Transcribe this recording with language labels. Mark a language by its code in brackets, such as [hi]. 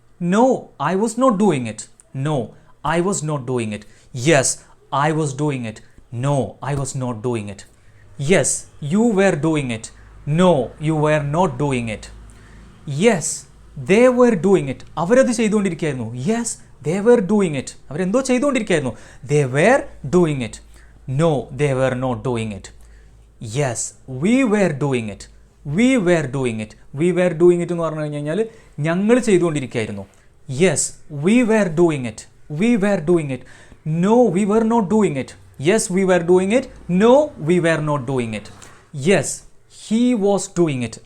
[en] No I was not doing it. No I was not doing it. Yes I was doing it. No, I was not doing it. Yes, you were doing it. No, you were not doing it. Yes, they were doing it. [ml] അവരത് ചെയ്തുകൊണ്ടിരിക്കുകയായിരുന്നു. [en] Yes, they were doing it. [ml] അവരെന്തോ ചെയ്തുകൊണ്ടിരിക്കുകയായിരുന്നു. [en] They were doing it. No, they were not doing it. Yes, we were doing it. We were doing it. We were doing it [ml] എന്ന് പറഞ്ഞു കഴിഞ്ഞാൽ ഞങ്ങൾ ചെയ്തുകൊണ്ടിരിക്കുകയായിരുന്നു. [en] Yes, we were doing it. We were doing it. No, we were not doing it. Yes, we were doing it. No, we were not doing it. Yes, he was doing it.